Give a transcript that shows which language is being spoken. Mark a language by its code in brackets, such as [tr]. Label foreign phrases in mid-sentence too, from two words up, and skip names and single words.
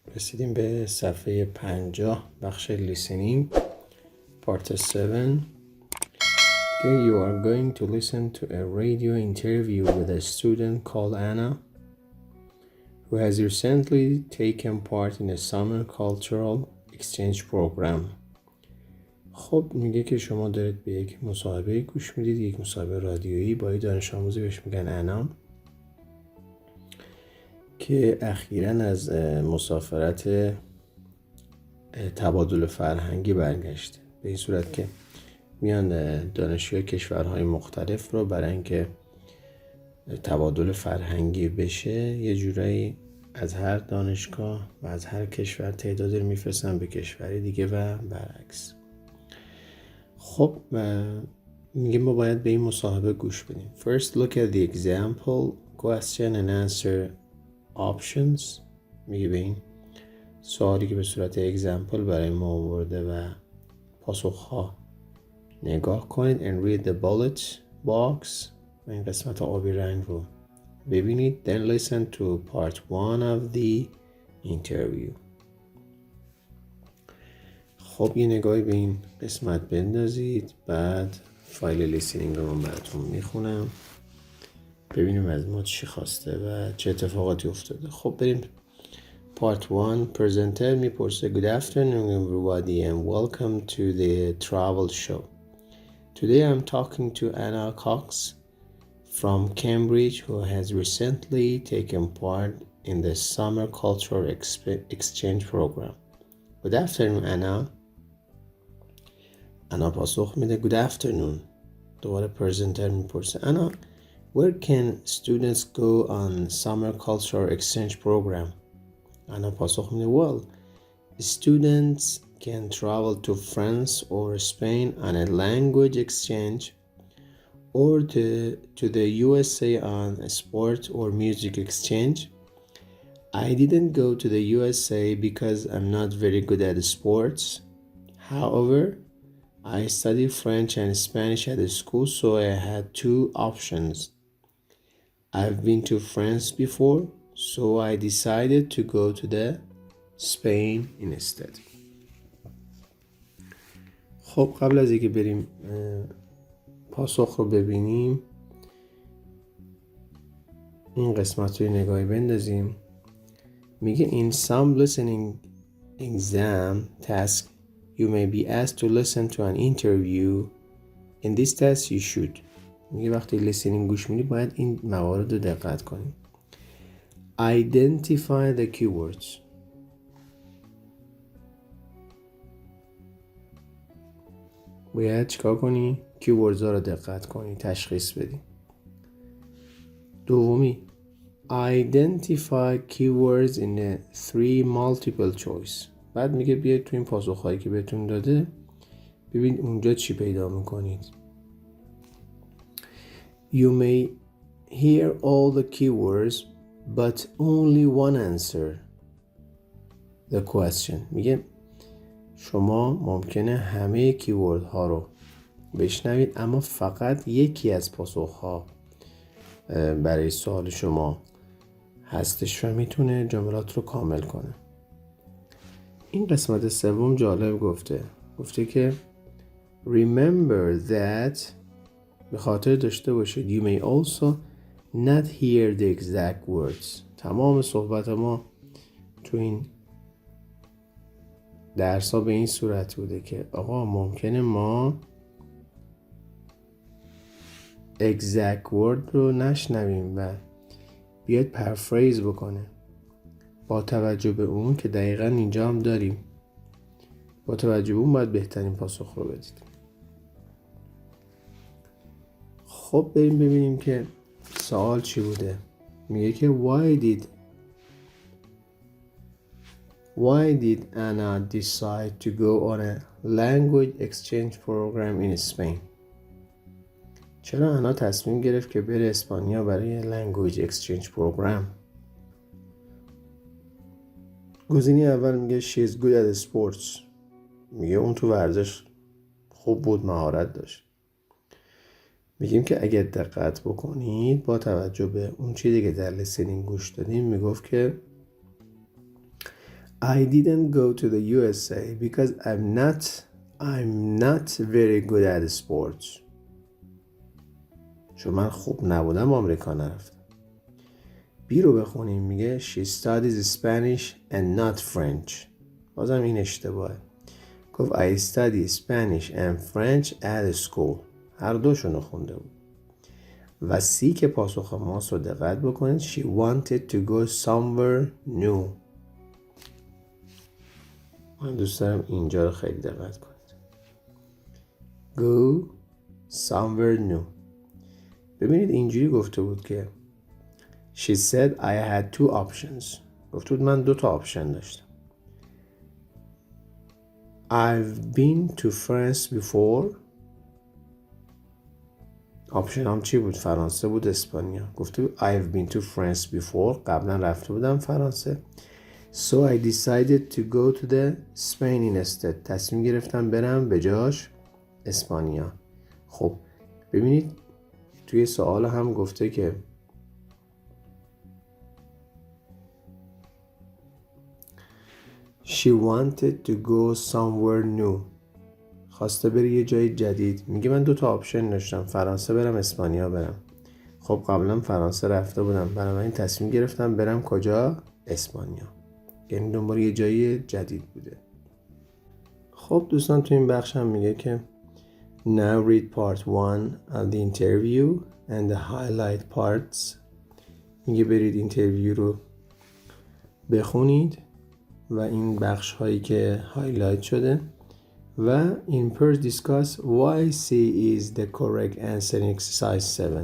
[fa] رسیدیم به صفحه 50 بخش [en] listening part 7. Okay, you are going to listen to a radio interview with a student called Anna who has recently taken part in a summer cultural exchange program. [fa] خب میگه که شما دارید به یک مصاحبه گوش میدید، یک مصاحبه رادیویی با یک دانش آموزی بهش میگن انا که اخیراً از مسافرت تبادل فرهنگی برگشته. به این صورت که میان دانشجوی کشورهای مختلف رو برای اینکه تبادل فرهنگی بشه یه جورایی از هر دانشگاه و از هر کشور تعدادی رو میفرستن به کشوری دیگه و برعکس. خب میگه ما باید به این مصاحبه گوش بدیم. [en] First look at the example, question and answer options. [fa] میگه به این سوالی که به صورت اگزمپل برای ما آورده و پاسخها نگاه کنید [en] and read the bullet box [fa] و این قسمت آبی رنگ رو ببینید. [en] then listen to part 1 of the interview. [fa] خب یه نگاهی به این قسمت بندازید، بعد فایل لیسنینگ رو من براتون میخونم ببینیم از ما چی خواسته و چه اتفاقاتی افتاده. خب بریم [en] Part 1. [fa] پرزنتر میپرسه [en] Good afternoon everybody and welcome to the travel show. Today I'm talking to Anna Cox from Cambridge who has recently taken part in the summer cultural exchange program. Good afternoon Anna. [fa] انا پاسخ میده [en] Good afternoon. [fa] دوباره پرزنتر میپرسه [en] Anna, where can students go on summer cultural exchange program? [fa] انا پاسخ میده [en] Well, students can travel to France or Spain on a language exchange or to the USA on a sport or music exchange. I didn't go to the USA because I'm not very good at sports. However, I studied French and Spanish at the school, so I had two options. I've been to France before, so I decided to go to the Spain instead. [fa] خب قبل از اینکه بریم پاسخ رو ببینیم این قسمت رو نگاهی بندازیم. [en] میگه In some listening exam task you may be asked to listen to an interview. In this test you should. [fa] میگه وقتی listening گوش میدی باید این موارد رو دقت کنیم. [en] Identify the keywords. [fa] باید چیکار کنی؟ [en] keywords [fa] ها رو دقت کنی، تشخیص بدی. دومی [en] Identify keywords in a 3 multiple choice. [fa] بعد میگه بیاید تو این پاسخهایی که بهتون داده ببین اونجا چی پیدا میکنید. [en] You may hear all the keywords but only one answer the question. [fa] میگه شما ممکنه همه کیورد ها رو بشنوید اما فقط یکی از پاسخ ها برای سوال شما هستش و میتونه جملات رو کامل کنه. این قسمت سوم جالب گفته که [en] remember that [fa] به خاطر داشته باشید [en] you may also not hear the exact words. [fa] تمام صحبت ما تو این درس ها به این صورت بوده که آقا ممکنه ما [en] exact word [fa] رو نشنویم و بیاد پرفریز بکنه. با توجه به اون که دقیقا اینجا هم داریم، با توجه به اون باید بهترین پاسخ رو بدید. خب بریم ببینیم که سوال چی بوده. میگه که [en] Why did Anna decide to go on a language exchange program in Spain? [fa] چرا انا تصمیم گرفت که بره اسپانیا برای [en] language exchange program؟ [fa] گزینه اول میگه [en] she is good at sports. [fa] میگه اون تو ورزش خوب بود، مهارت داشت. میگیم که اگه دقت بکنید با توجه به اون چیزی که در لیسنینگ گوش دادیم میگفت که [en] I didn't go to the USA because I'm not very good at sports. [fa] چون من خوب نبودم آمریکا نرفتم. بی رو بخونیم میگه [en] she studies Spanish and not French. [fa] بازم این اشتباهه. [en] گفت I study Spanish and French at school. [fa] هر دوشونو خونده بود. و سی که پاسخ ماست رو دقت بکنید. [en] She wanted to go somewhere new. [fa] من دوست دارم اینجا رو خیلی دقت کنید. [en] Go somewhere new. [fa] ببینید اینجوری گفته بود که [en] She said I had 2 options. [fa] گفته بود من 2 تا آپشن داشتم. [en] I've been to France before. [fa] آپشن هم چی بود؟ فرانسه بود، اسپانیا. گفته بود [en] I've been to France before. [fa] قبلا رفته بودم فرانسه. [en] So I decided to go to the Spain instead. [fa] تصمیم گرفتم برم به جاش اسپانیا. خب ببینید توی سوال هم گفته که [en] She wanted to go somewhere new. [fa] خواسته بره یه جای جدید. میگه من 2 تا آپشن داشتم، فرانسه برم، اسپانیا برم. خب قبلا فرانسه رفته بودم، بنابراین تصمیم گرفتم برم کجا؟ اسپانیا. یعنی دنبال یه جای جدید بوده. خب دوستان تو این بخش هم میگه که [en] Now read part 1 of the interview and the highlight parts. [fa] میگه برید اینترویو رو بخونید و این بخش هایی که هایلایت شده و [en] in pairs discuss why C is the correct answer in exercise 7.